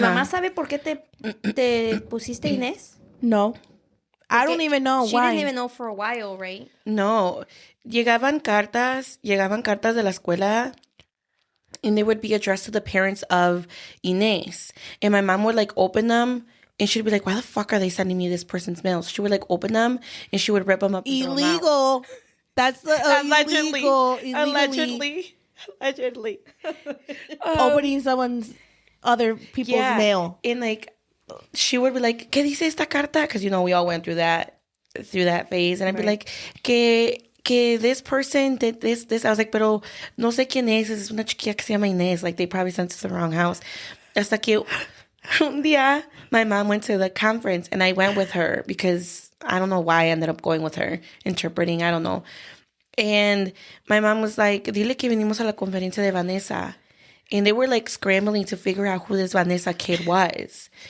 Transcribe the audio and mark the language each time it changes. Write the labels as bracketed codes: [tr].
[es] mamá sabe por qué te pusiste Inés. [en] No. I don't [es] Porque [en] even know she why. didn't even know for a while, right? No. [es] Llegaban cartas de la escuela [en] and they would be addressed to the parents of Inés. And my mom would like open them And she'd be like, why the fuck are they sending me this person's mail? So she would like open them and she would rip them up. And throw them out. Illegal. That's the Allegedly. illegally. Allegedly. Opening someone's other people's mail. And like, she would be like, [es] ¿Qué dice esta carta? [en] Because, you know, we all went through that phase. And I'd be like, que this person did this. I was like, [es] pero no sé quién es. Es una chiquilla que se llama Inés. [en] Like, they probably sent us to the wrong house. [es] Hasta que un día, [en] my mom went to the conference and I went with her because I don't know why I ended up going with her, interpreting, I don't know. And my mom was like, [es] dile que venimos a la conferencia de Vanessa. [en] And they were like scrambling to figure out who this Vanessa kid was.